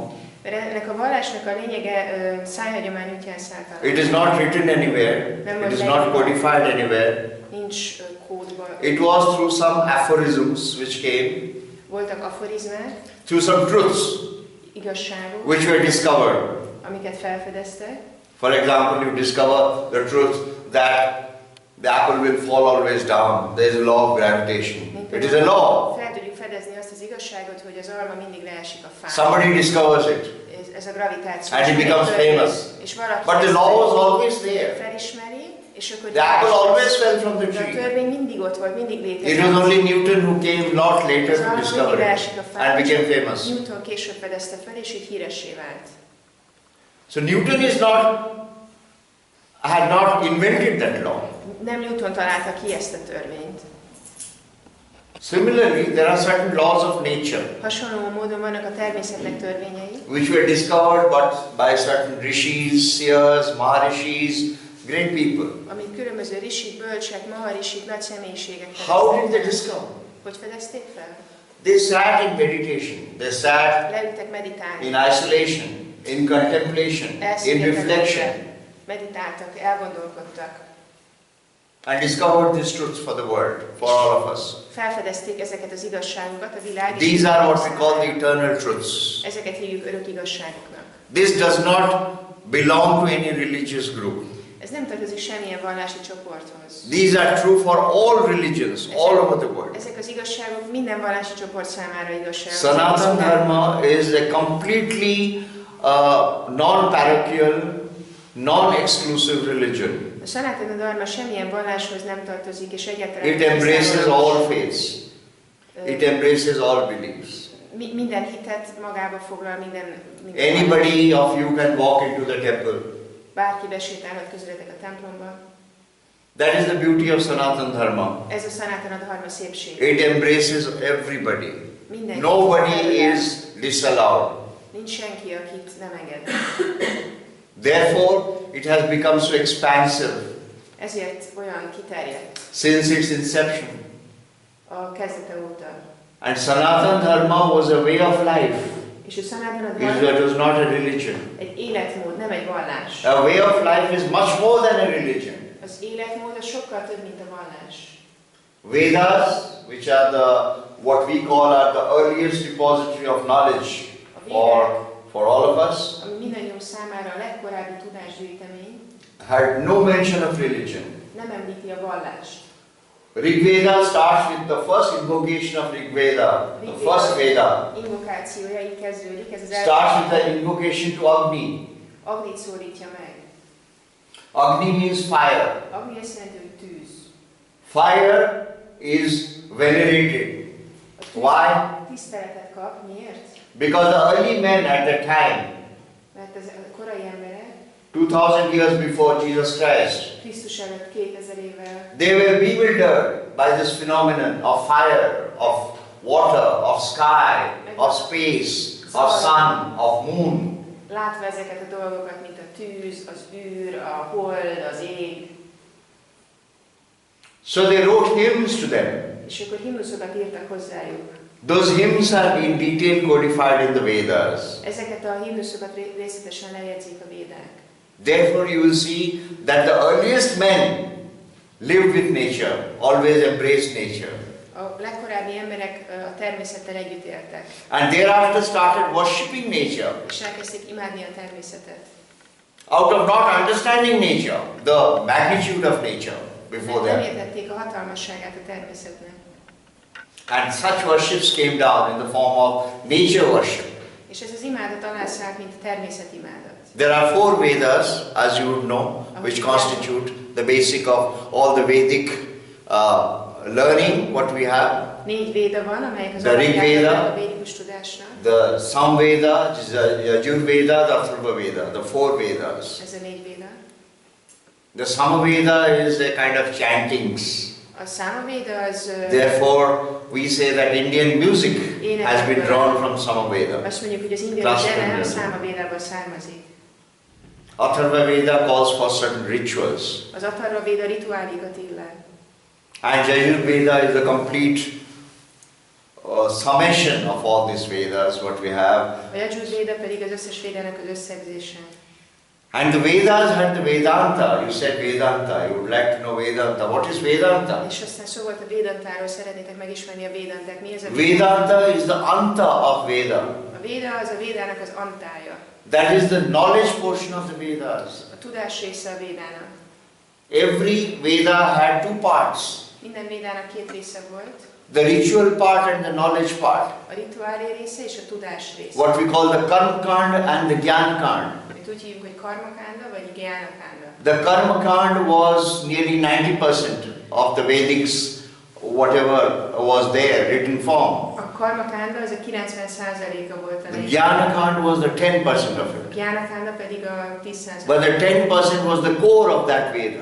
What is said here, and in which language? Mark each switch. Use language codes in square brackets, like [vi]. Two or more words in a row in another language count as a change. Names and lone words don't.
[hu] Mert ennek a vallásnak a lényege szájhagyomány útján szállt alá. [en] It is not written anywhere. It is not codified anywhere. [hu] Nincs kódban. [en] It was through some aphorisms which came, [hu] Voltak aforizmák, [en] through some truths [hu] igazságok, [en] which were discovered. [hu] amiket felfedeztek. [en] For example, you discover the truth that the apple will fall always down. There is a law of gravitation. It is a law. [hu] Fel tudjuk fedezni azt az igazságot, hogy az alma mindig leesik a fára. [en] Somebody discovers it. [hu] Ez a gravitáció. [en] And it becomes famous. [hu] És valaki [en] But the law was always there. [hu] felismeri, És akkor [en] The apple always fell from the [hu] de a [en] tree. [hu] törvény mindig ott volt, mindig létezett. [en] It was only Newton who came lot later to discover it and became famous. [hu] Newton később fedezte fel, és így híressé vált. [en] So Newton had not invented that law. [hu] Nem Newton találta ki ezt a törvényt. [en] Similarly, there are certain laws of nature [hu] Hasonló módon vannak a természetnek törvényei, [en] which were discovered by certain rishis, seers, maharishis, great people. [hu] amit különböző rishik, bölcsek, maharishik, nagy személyiségek [en] How did they [hu] fedeztek fel. [en] discover? [hu] Hogy fedezték fel? [en] They sat in meditation. They sat [hu] Leültek meditálni. [en] in isolation, in contemplation, in [hu] Elszigetelődve, [en] reflection, [hu] meditáltak, elgondolkodtak. [en] and discovered these truths for the world, for all of us. [hu] Felfedezték ezeket az igazságokat a világ. [en] These are what we call the eternal truths. [hu] Ezeket hívjuk örök igazságoknak. [en] This does not belong to any religious group. [hu] Ez nem tartozik semmilyen vallási csoporthoz. [en] These are true for all religions, all over the world. [hu] Ezek az igazságok minden vallási csoport számára igazságok. [en] Sanatana Dharma is a completely non-parochial, non-exclusive religion. [hu] A Sanatana Dharma semmilyen valláshoz nem tartozik, és egyáltalán [en] It embraces all faiths. It embraces all beliefs. [hu] Minden hitet magába foglal, minden [en] Anybody of you can walk into the temple. [hu] Bárki besétálhat közületek a templomba. [en] That is the beauty of Sanatana Dharma. [hu] Ez a Sanatana Dharma szépség. [en] It embraces everybody. [hu] Mindenki. [en] Nobody is disallowed. [hu] Nincs senki, akit nem enged. [en] Therefore, it has become so expansive [hu] Ezért olyan kiterjedt [en] since its inception. [hu] a kezdete óta. [en] And Sanatana Dharma was a way of life. [hu] És a Sanatana [en] It [hu] Dharma [en] was not a religion. [hu] egy életmód, nem egy vallás. [en] A way of life is much more than a religion. [hu] Az életmód az sokkal több, mint a vallás. [en] Vedas, which are what we call are the earliest repository of knowledge for all of us, [hu] Ami mindannyiunk számára a legkorábbi tudásgyűjtemény, [en] had no mention of religion. [hu] nem említi a vallást. [en] Rigveda starts with the first invocation of Rigveda, the first Veda. [hu] Invokációja így kezdődik, ez az [en] Starts with the invocation to Agni. [hu] Agnit szólítja meg. [en] Agni means fire. [hu] Agni azt jelenti, hogy tűz. [en] Fire is venerated. [hu] A tűz [en] Why? [hu] tiszteletet kap. Miért? [en] Because the early men at the time, [hu] Mert az a korai emberek, [en] 2000 years before Jesus Christ, [hu] Krisztus előtt 2000 évvel, [en] they were bewildered by this phenomenon of fire, of water, of sky, of space, of sun, of moon. [hu] látva ezeket a dolgokat, mint a tűz, az űr, a hold, az ég. [en] So they wrote hymns to them. [hu] És akkor himnuszokat írtak hozzájuk. [en] Those hymns are in detail codified in the Vedas. [hu] Ezeket a himnuszokat részletesen lejegyzik a védák. [en] Therefore you will see that the earliest men lived with nature, always embraced nature. [hu] A legkorábbi emberek a természettel együtt éltek. [en] And thereafter started worshipping nature. [hu] És elkezdték imádni a természetet. [en] Out of not understanding nature, the magnitude of nature before [hu] Nem [en] them. [hu] értették a hatalmasságát a természetnek. [en] And such worships came down in the form of nature worship. [hu] És ez az imádat alászállt, mint a természetimádat. [en] There are 4 Vedas, as you would know, which constitute the basic of all the Vedic learning, what we have. [hu] 4 véda van, amelyek az [en] The Rig Veda, [hu] a védikus tudásnak. [en] the Samveda, which is the Yajurveda, the Atharvaveda, the 4 Vedas. [hu] Ez a 4 véda. [en] The Samaveda is a kind of chantings. [hu] A Számavéda az... [en] Therefore, we say that Indian music has been drawn from Samaveda. [hu] Azt mondjuk, hogy az indiai zene a Számavédából származik. [en] Atharvaveda calls for certain rituals. [hu] Az Atharvavéda rituálikat illel. [en] And Yajurveda is the complete summation of all these Vedas, what we have. [hu] A Yajurvéda pedig az összes védának az összegzése. [en] And the Vedas had the Vedanta. You said Vedanta. You would like to know Vedanta. What is Vedanta? [hu] És aztán szó volt a Védantáról, szeretnétek megismerni a Védanták. Mi ez a [en] Vedanta is the anta of Veda. [hu] A Véda az a Védának az antája. [en] That is the knowledge portion of the Vedas. [hu] A tudás része a Védának. [en] Every Veda had 2 parts. [hu] Minden Védának 2 része volt. [en] the ritual part and the knowledge part. [hu] A rituálé része és a tudás része. [en] What we call the [sa] karma kand [en] and the [sa] jnana kand. [hu] Amit úgy hívjuk, hogy karmakánda vagy gyánakánda. [en] The [sa] karma kand [en] was nearly 90% of the Vedics, whatever was there, written form. [hu] A karmakánda az a 90%-a volt a [en] The [sa] jnana kand [en] was the 10% of it. [hu] gyánakánda pedig a 10%. [en] But the 10% was the core of that Veda.